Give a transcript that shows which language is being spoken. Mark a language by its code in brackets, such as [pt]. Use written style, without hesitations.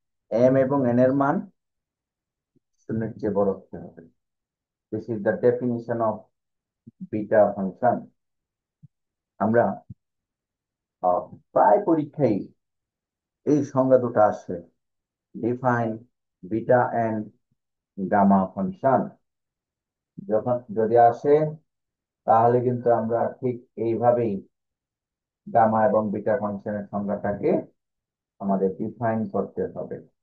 [bn] m এবং n এর মান শূন্যের চেয়ে বড় হতে হবে। [en] This is the definition of beta function. [bn] আমরা প্রায় পরীক্ষায় এই সংজ্ঞা দুটো আসে, [en] Define beta and gamma function. [bn] যখন যদি আসে, তাহলে কিন্তু আমরা ঠিক এইভাবেই গামা এবং বিটা ফাংশনের সংজ্ঞাটাকে আমাদের ডিফাইন করতে হবে।